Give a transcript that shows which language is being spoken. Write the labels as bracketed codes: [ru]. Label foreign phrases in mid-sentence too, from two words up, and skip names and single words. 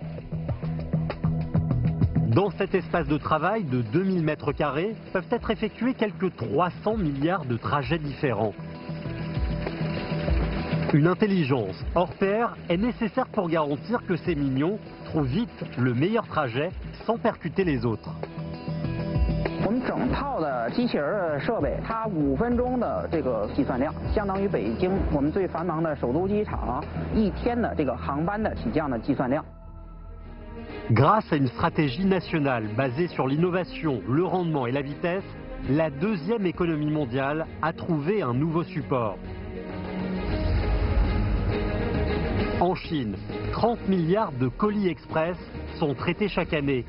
[fr] Dans cet espace de travail de 2000 m² peuvent être effectués quelques 300 milliards de trajets différents. Une intelligence hors pair est nécessaire pour garantir que ces mignons trouvent vite le meilleur trajet sans percuter les autres. [zh] 我们整套的机器人设备，它5分钟的这个计算量，相当于北京我们最繁忙的首都机场1天的这个航班的起降的计算量。 [fr] Grâce à une stratégie nationale basée sur l'innovation, le rendement et la vitesse, la deuxième économie mondiale a trouvé un nouveau support. En Chine, 30 milliards de colis express sont traités chaque année.